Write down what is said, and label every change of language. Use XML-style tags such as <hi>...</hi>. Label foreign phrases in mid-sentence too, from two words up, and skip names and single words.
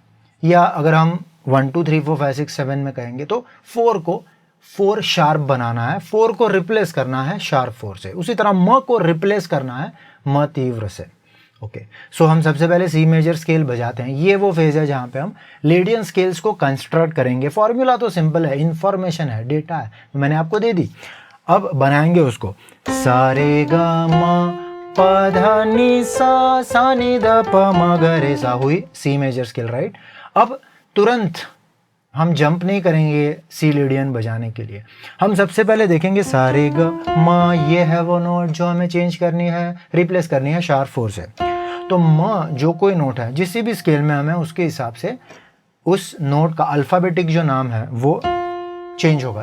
<hi>या अगर हम 1 2 3 4 5 6 7 में कहेंगे तो 4 को 4 शार्प बनाना है, 4 को रिप्लेस करना है शार्प 4 से। उसी तरह म को रिप्लेस करना है म तीव्र से।</hi> <en>okay, so</en> <hi>हम सबसे पहले</hi> <en>C major scale</en> <hi>बजाते हैं। ये वो फेज है जहाँ पे हम</hi> <en>Lydian scales</en> <hi>को कंस्ट्रक्ट करेंगे। फॉर्मूला तो सिंपल है, इंफॉर्मेशन है, डेटा है, तो मैंने आपको दे दी। अब बनाएंगे उसको। सा रे गा मा पा धा नि सा, सा नि ध प म ग रे सा हुई</hi> <en>C major scale, right.</en> <hi>अब तुरंत हम जंप नहीं करेंगे</hi> <en>C Lydian</en> <hi>बजाने के लिए। हम सबसे पहले देखेंगे सा रे ग म, ये है वो नोट जो हमें चेंज करनी है, रिप्लेस करनी है शार्प 4 से। तो म जो कोई नोट है जिस भी स्केल में हमें, उसके हिसाब से उस नोट का अल्फ़ाबेटिक जो नाम है वो चेंज होगा।</hi>